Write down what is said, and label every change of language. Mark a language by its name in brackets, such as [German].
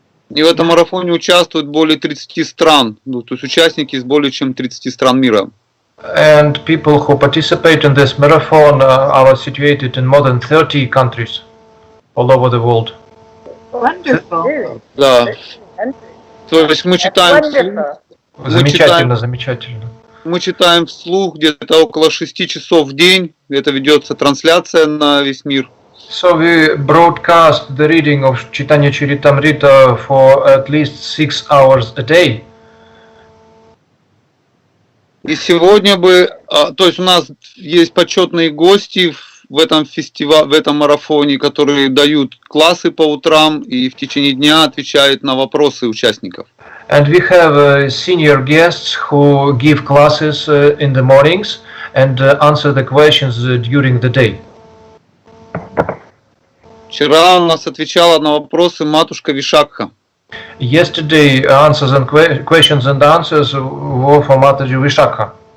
[Russian] И в этом марафоне участвуют более 30 стран, то есть участники из более чем 30 стран мира. [English] And people who participate in this marathon are situated in more than 30 countries all over the world. Wonderful. [Russian] Да. То есть мы читаем Замечательно, замечательно. Мы читаем вслух где-то около 6 часов в день, где-то ведется трансляция на весь мир. [English] So we broadcast the reading of Chaitanya Charitamrita for at least 6 hours a day. [Russian] И сегодня то есть у нас есть почетные гости в этом фестивале, в этом марафоне, которые дают классы по утрам и в течение дня отвечают на вопросы участников. [English] And we have senior guests who give classes in the mornings and answer the questions during the day. [Russian] Вчера у нас отвечала на вопросы матушка Вишакха. [English] Yesterday, answers and questions and answers were for Mataji Vishakha.